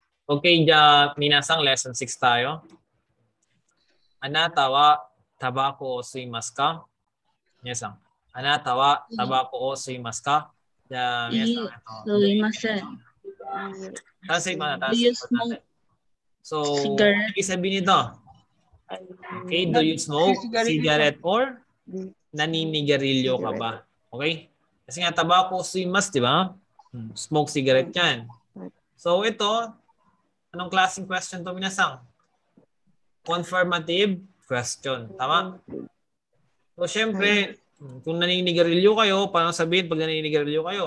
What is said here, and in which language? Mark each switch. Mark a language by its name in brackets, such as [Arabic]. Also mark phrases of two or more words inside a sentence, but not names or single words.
[Japanese] Okay, じゃ、みなさん lesson 6 tayo. あなたはたばこを吸いますか? みなさん。あなたはたばこを吸いますか? じゃ、みなさん [Filipino] ito. [Japanese] Sumimasen. [Filipino] Translate mo na. [English] Do you smoke So, cigarette? [Filipino] ibig sabihin nito. [English] Okay, do you smoke cigarette or [Filipino] naninigarilyo ka ba? [English] Okay? [Filipino] Kasi nga [Japanese] たばこを吸います, [Filipino] di ba? [English] Smoke cigarette yan. [Filipino] So, ito, anong klaseng question to minasang? [English] Confirmative question. [Filipino] Tama? So, syempre, kung naninigarilyo kayo, paano sabihin pag naninigarilyo kayo?